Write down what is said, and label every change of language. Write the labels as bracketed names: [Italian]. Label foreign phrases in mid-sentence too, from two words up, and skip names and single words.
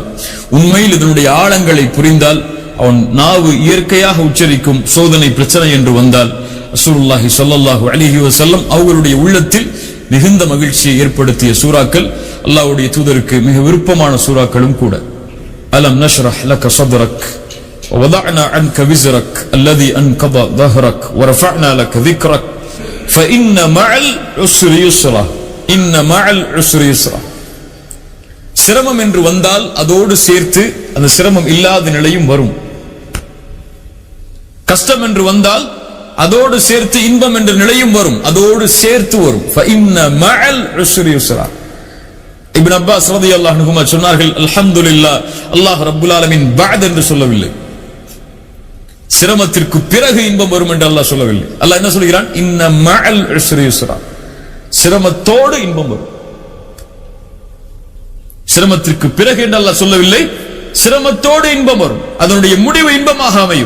[Tamil] உண்மையில் இதனுடைய ஆழங்களை புரிந்தால், அவன் நாவு இயற்கையாக உச்சரிக்கும் சோதனை பிரச்சனை என்று வந்தால் ரசூலுல்லாஹி [Arabic] صلى الله عليه وسلم [Tamil] அவர்களுடைய உள்ளத்தில் மிகுந்த மகிழ்ச்சியை ஏற்படுத்திய சூறாக்கள், அல்லாஹ்வுடைய தூதருக்கு மிக விருப்பமான சூறாக்களும் கூட. [Arabic] ألم نشرح لك صدرك ووضعنا عنك وزرك الذي انقض ظهرك ورفعنا لك ذكرك فإن مع العسر يسرا إن مع العسر يسرا. [Tamil] சிரமம் என்று வந்தால் அதோடு சேர்த்து அந்த சிரமம் இல்லாத நிலையும் வரும். கஷ்டம் என்று வந்தால் அதோடு சேர்த்து இன்பம் என்ற நிலையும் வரும், அதோடு சேர்த்து வரும். [Arabic] فإن مع العسر يسرا. [Tamil] இப்னு அப்பாஸ் [Arabic] رضي الله عنهما [Tamil] சொன்னார்கள், அல்ஹம்துலில்லாஹ், [Arabic] الله رب العالمين بعد [Tamil] என்று சொல்லவில்லை, சிரமத்திற்கு பிறகு இன்பம் வரும் என்று அல்லாஹ் சொல்லவில்லை. அல்லாஹ் என்ன சொல்கிறான்? [Arabic] إن مع العسر يسرا, [Tamil] சிரமத்தோடு இன்பம் வரும். சிரமத்திற்கு பிறகு என்று அல்லாஹ் சொல்லவில்லை, சிரமத்தோடு இன்பம் வரும், அதனுடைய முடிவு இன்பமாக அமையும்.